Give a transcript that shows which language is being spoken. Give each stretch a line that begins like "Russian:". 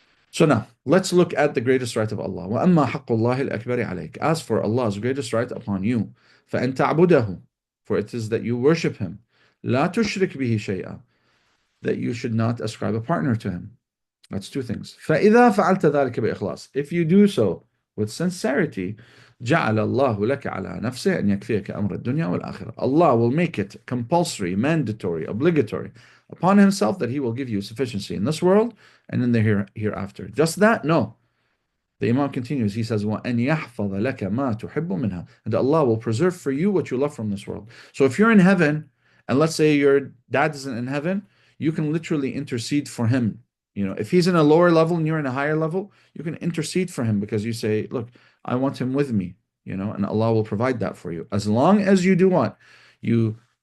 English: So now, let's look at the greatest right of Allah.
Arabic: وَأَمَّا حَقُّ اللَّهِ الْأَكْبَرِ عَلَيْكَ.
English: As for Allah's greatest right upon you,
Arabic: فَأَن تَعْبُدَهُ.
English: For it is that you worship Him.
Arabic: لَا تُشْرِكْ بِهِ شَيْئًا.
English: That you should not ascribe a partner to Him. That's two things.
Arabic: فَإِذَا فَعَلْتَ ذَلِكَ بِإِخْلَاص.
English: If you do so with sincerity,
Arabic: جَعَلَ اللَّهُ لَكَ عَلَى نَفْسِهِ أَن يَكْفِيَكَ أَمْرَ الدُّنْيَا وَالْآخِرَةِ.
English: Allah will make it compulsory, mandatory, obligatory upon Himself that He will give you sufficiency in this world and in the hereafter. Just that? No. The Imam continues, he says,
Arabic: وَأَن يَحْفَظَ لَكَ مَا تُحِبُّ مِنْهَا.
English: And Allah will preserve for you what you love from this world. So if you're in heaven, and let's say your dad isn't in heaven, you can literally intercede for him. You know, if he's in a lower level and you're in a higher level, you can intercede for him because you say, look, I want him with me, you know, and Allah will provide that for you. As long as you do what? You